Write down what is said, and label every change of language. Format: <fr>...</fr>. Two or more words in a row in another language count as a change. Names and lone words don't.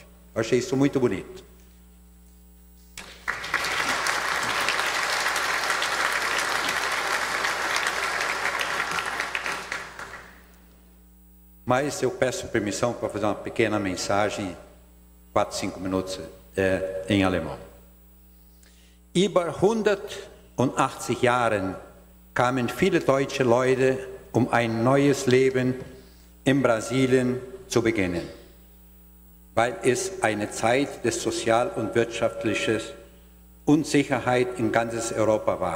<pt>Eu achei isso muito bonito. Mas eu peço permissão para fazer uma pequena mensagem, 4, 5 minutos em alemão.</pt> <de>Über 180 Jahren kamen viele deutsche Leute, ein neues Leben in Brasilien zu beginnen, weil es eine Zeit des sozial- und wirtschaftlichen Unsicherheit in ganzes Europa war.</de>